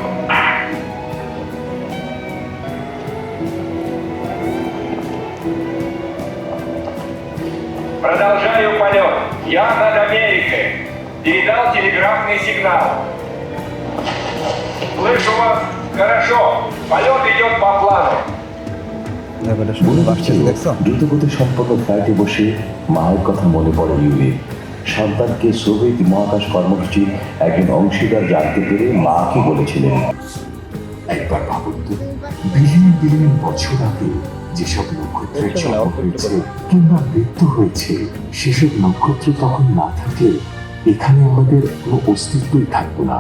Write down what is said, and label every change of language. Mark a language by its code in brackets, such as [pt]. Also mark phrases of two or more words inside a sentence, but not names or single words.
[ru] Продолжаю полет. Я над Америкой. Передал телеграфный сигнал. Слышу вас хорошо. Полет идет по плану. [bn] দ্রুতগতি সম্পন্ন ফ্লাইটে বসে মায়ের কথা মনে পড়ে ইউরির। সন্তানকে সোভিয়েত মহাকাশ কর্মসূচির একজন অংশীদার জানতে পেরে মাকে বলেছিলেন, একবার ভাবুন তো, বিলিয়ন বছর আগে যেসব নক্ষত্রের জন্ম হয়েছে কিংবা মৃত্যু হয়েছে, সেসব নক্ষত্র তখন না থাকলে এখানে আমাদের কোনো অস্তিত্বই থাকতো না।